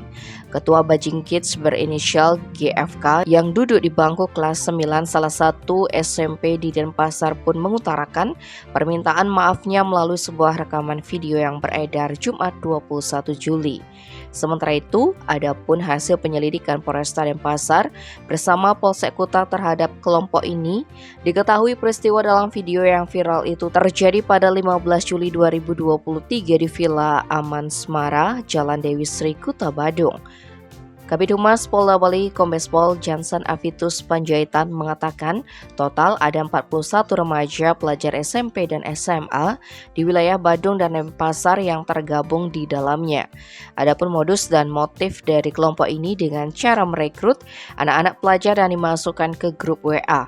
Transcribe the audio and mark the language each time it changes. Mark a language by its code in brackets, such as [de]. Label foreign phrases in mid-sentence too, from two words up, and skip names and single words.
[id] Ketua bajing kids berinisial GFK yang duduk di bangku kelas 9 salah satu SMP di Denpasar pun mengutarakan permintaan maafnya melalui sebuah rekaman video yang beredar Jumat 21 Juli. Sementara itu, adapun hasil penyelidikan Polresta Denpasar bersama Polsek Kuta terhadap kelompok ini, diketahui peristiwa dalam video yang viral itu terjadi pada 15 Juli 2023 di Villa Aman Smara, Jalan Dewi Sri, Kuta Badung. Kabid Humas Polda Bali Kombes Pol Jansen Avitus Panjaitan mengatakan total ada 41 remaja pelajar SMP dan SMA di wilayah Badung dan Denpasar yang tergabung di dalamnya. Adapun modus dan motif dari kelompok ini dengan cara merekrut anak-anak pelajar dan dimasukkan ke grup WA.